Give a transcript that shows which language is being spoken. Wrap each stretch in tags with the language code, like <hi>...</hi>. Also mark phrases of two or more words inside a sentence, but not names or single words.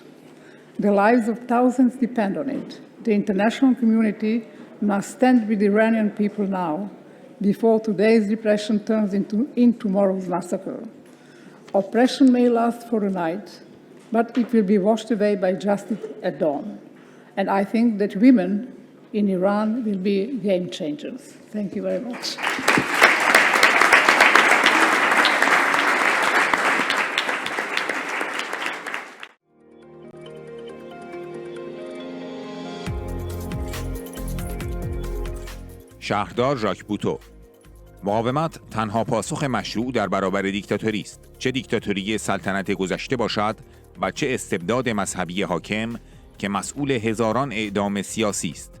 <en>The lives of thousands depend on it. The international community must stand with the Iranian people now, before today's repression turns into tomorrow's massacre. Oppression may last for a night, but it will be washed away by justice at dawn. And I think that women in Iran will be game changers. Thank you very much.</en> <fa>شهردار ژاک بوتو: مقاومت تنها پاسخ مشروع در برابر دیکتاتوری است، چه دیکتاتوری سلطنت گذشته باشد و چه استبداد مذهبی حاکم که مسئول هزاران اعدام سیاسی است.</fa>